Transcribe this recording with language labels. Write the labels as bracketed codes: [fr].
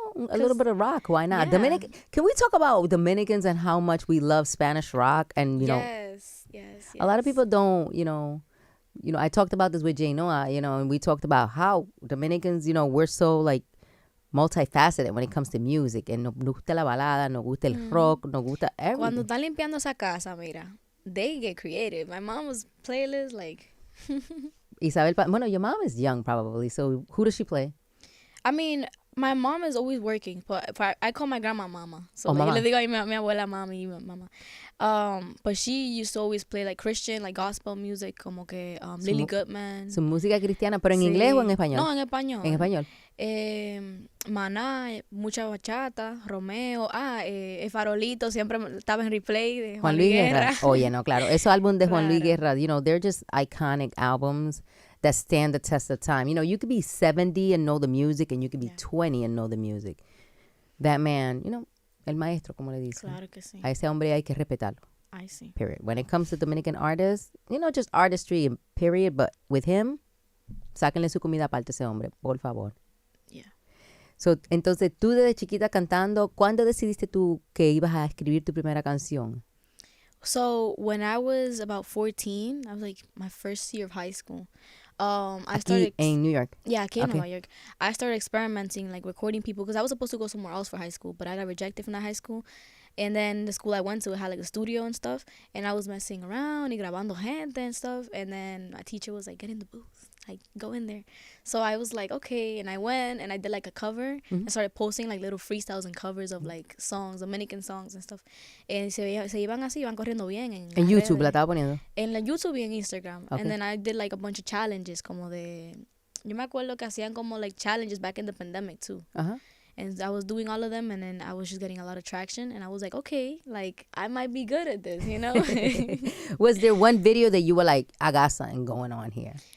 [en] A little bit of rock, why not? Yeah. Can we talk about Dominicans and how much we love Spanish rock? And, Yes. a lot of people don't, I talked about this with Jay Noah, and we talked about how Dominicans, we're so like multifaceted when it comes to music. [es] And nos gusta la balada, nos gusta el rock, nos gusta Cuando [en] everything. [es] están limpiando esa casa, mira, [en] they get creative. My mom was playlist like. Isabel, bueno, your mom is young probably, so who does she play? I mean, my mom is always working, but I call my grandma mama. So like, mama. [es] le digo a mi abuela mami, mama. [en] But she used to always play like Christian, like gospel music, [es] como que [en] Lily Goodman. [es] Su música cristiana, pero en Sí. inglés o en español? No, en español. En español. Maná, mucha bachata, Romeo, el farolito siempre estaba en replay de [en] Juan Luis Guerra. [es] Oye, no, claro. Esos álbumes de [en] Juan Luis Guerra, they're just iconic albums that stand the test of time. You could be 70 and know the music, and you could be 20 and know the music. That man, [es] el maestro, como le dicen. Claro que sí. A ese hombre hay que respetarlo. [en] I see. Period. When it comes to Dominican artists, just artistry, period. But with him, [es] sáquenle su comida aparte a ese hombre, por favor. [en] Yeah. [es] So, entonces, tú desde chiquita cantando, ¿cuándo decidiste tú que ibas a escribir tu primera canción? [en] So when I was about 14, I was like my first year of high school. I started in New York. Yeah, I came Okay. to New York. I started experimenting, like recording people, because I was supposed to go somewhere else for high school, but I got rejected from that high school. And then the school I went to had like a studio and stuff, and I was messing around [es] y grabando gente [en] and stuff. And then my teacher was like, "Get in the booth, like go in there." So I was like, okay, and I went and I did like a cover. I started posting like little freestyles and covers of like songs, Dominican songs and stuff. [es] And se iban así, iban corriendo bien en En las YouTube la redes. estaba poniendo. En la YouTube y en Instagram. [en] Okay. And then I did like a bunch of challenges [es] como de... Yo me acuerdo que hacían como [en] like challenges back in the pandemic too. Ajá. And I was doing all of them, and then I was just getting a lot of traction. And I was like, okay, like I might be good at this, you know? Was there one video that you were like, I got something going on here?